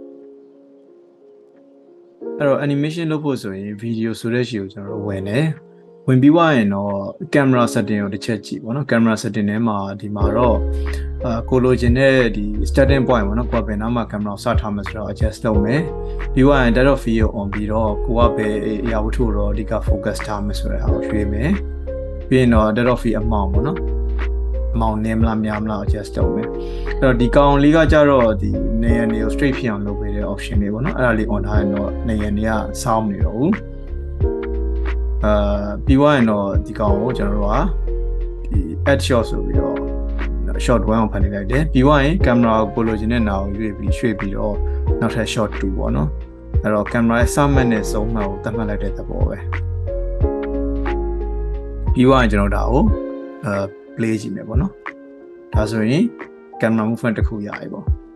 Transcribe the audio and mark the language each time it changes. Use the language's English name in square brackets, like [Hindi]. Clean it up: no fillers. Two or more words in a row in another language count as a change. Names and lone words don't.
[Burmese] အဲ့တော့ animation လုပ်ဖို့ဆိုရင် video ဆိုတဲ့ရှီကိုကျွန်တော်တို့ဝင်တယ်ဝင်ပြီးွားရင်တော့ [English] camera setting [Burmese] ကိုတစ်ချက်ကြည့်ပေါ့နော် [English] camera setting [Burmese] ထဲမှာဒီမှာတော့ကိုလိုချင်တဲ့ဒီ [English] starting point [Burmese] ပေါ့နော်ကိုကဘယ်နားမှာ camera ကိုစထားမှာဆိုတော့ adjust လုပ်မယ်ပြီးွားရင် [English] depth of field [Burmese] ကို on ပြီးတော့ကိုကပဲအရာဝတ္ထုတော့အဓိက focus ထားမယ်ဆိုတဲ့ဟာကိုရွှေ့မယ်ပြီးရင်တော့ [English] depth of field [Burmese] အမောင်ပေါ့နော်အမောင်နည်းမလားများမလား adjust လုပ်မယ်အဲ့တော့ဒီကောင်လေးကကြတော့ဒီနေရာနေကို straight ဖြစ်အောင်လုပ်ပေးတဲ့ option လေးပေါ့နော်အဲ့ဒါလေး on ထားရင်တော့နေရာနေကစောင်းမနေတော့ဘူး ပြီးွားရင်တော့ဒီကောင်ကိုကျွန်တော်တို့ကဒီ [English] add shot [Burmese] ဆိုပြီးတော့ shot 1ကိုဖန်တီးလိုက်တယ်ပြီးွားရင် camera ကိုလိုချင်တဲ့နာကိုရွေ့ပြီးတော့နောက်ထပ် shot 2ပေါ့နော်အဲ့တော့ camera ရဲ့စမှတ်နဲ့ဆုံးမှတ်ကိုသတ်မှတ်လိုက်တဲ့သဘောပဲပြီးွားရင်ကျွန်တော်ဒါကိုplay ကြည့်မယ်ပေါ့နော်ဒါဆိုရင် [English] camera movement [Burmese] တစ်ခုရပြီပေါ့